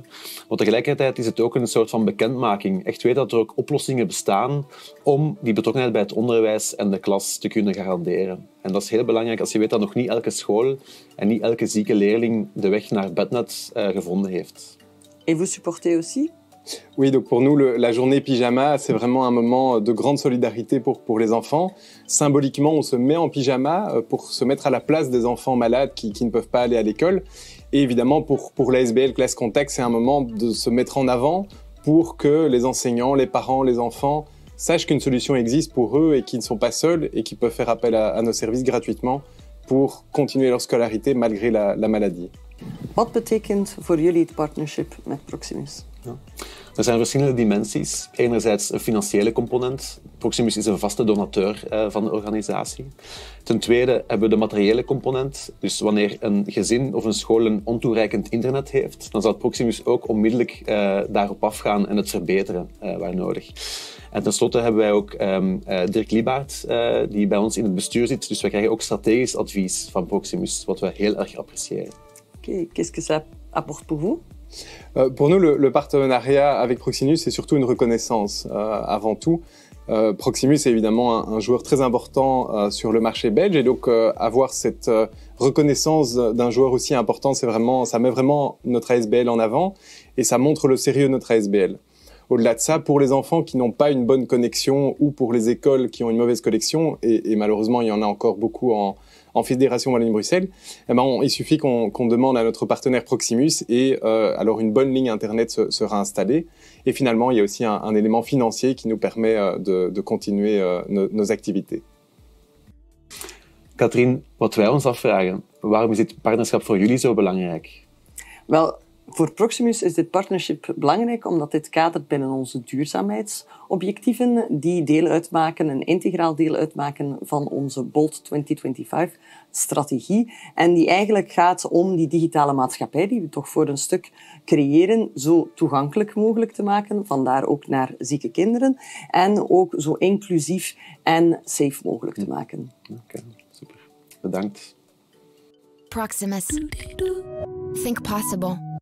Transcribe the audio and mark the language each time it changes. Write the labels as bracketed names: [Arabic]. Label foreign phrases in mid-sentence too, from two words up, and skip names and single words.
[Dutch] Maar tegelijkertijd is het ook een soort van bekendmaking. Echt weten dat er ook oplossingen bestaan om die betrokkenheid bij het onderwijs en de klas te kunnen garanderen. En dat is heel belangrijk als je weet dat nog niet elke school en niet elke zieke leerling de weg naar Bednet gevonden heeft. [French] Et vous supportez aussi? Oui, donc pour nous, la journée pyjama, c'est vraiment un moment de grande solidarité pour les enfants. Symboliquement, on se met en pyjama pour se mettre à la place des enfants malades qui ne peuvent pas aller à l'école. Et évidemment, pour la SBL Classe Contact, c'est un moment de se mettre en avant pour que les enseignants, les parents, les enfants sachent qu'une solution existe pour eux et qu'ils ne sont pas seuls et qu'ils peuvent faire appel à nos services gratuitement pour continuer leur scolarité malgré la maladie. [Dutch] Wat betekent voor jullie het partnership met Proximus? Ja. Er zijn verschillende dimensies. Enerzijds een financiële component. Proximus is een vaste donateur van de organisatie. Ten tweede hebben we de materiële component. Dus wanneer een gezin of een school een ontoereikend internet heeft, dan zal Proximus ook onmiddellijk daarop afgaan en het verbeteren waar nodig. En tenslotte hebben wij ook Dirk Liebaert, die bij ons in het bestuur zit. Dus wij krijgen ook strategisch advies van Proximus, wat we heel erg appreciëren. Oké, [French] qu'est-ce que ça apporte pour vous? Pour nous, le partenariat avec Proximus, c'est surtout une reconnaissance avant tout. Proximus est évidemment un joueur très important sur le marché belge et donc avoir cette reconnaissance d'un joueur aussi important, ça met vraiment notre ASBL en avant et ça montre le sérieux de notre ASBL. Au-delà de ça, pour les enfants qui n'ont pas une bonne connexion ou pour les écoles qui ont une mauvaise connexion, et malheureusement il y en a encore beaucoup en Fédération Wallonie-Bruxelles, il suffit qu'on demande à notre partenaire Proximus et alors une bonne ligne internet sera installée. Et finalement, il y a aussi un élément financier qui nous permet de continuer nos activités. [Dutch] Katrien, wat wij ons afvragen, waarom is dit partnerschap voor jullie zo belangrijk? Wel, voor Proximus is dit partnership belangrijk omdat dit kadert binnen onze duurzaamheidsobjectieven die deel uitmaken, een integraal deel uitmaken van onze Bold 2025-strategie en die eigenlijk gaat om die digitale maatschappij die we toch voor een stuk creëren, zo toegankelijk mogelijk te maken, vandaar ook naar zieke kinderen, en ook zo inclusief en safe mogelijk te maken. Oké, super. Bedankt. [English] Proximus. Think possible.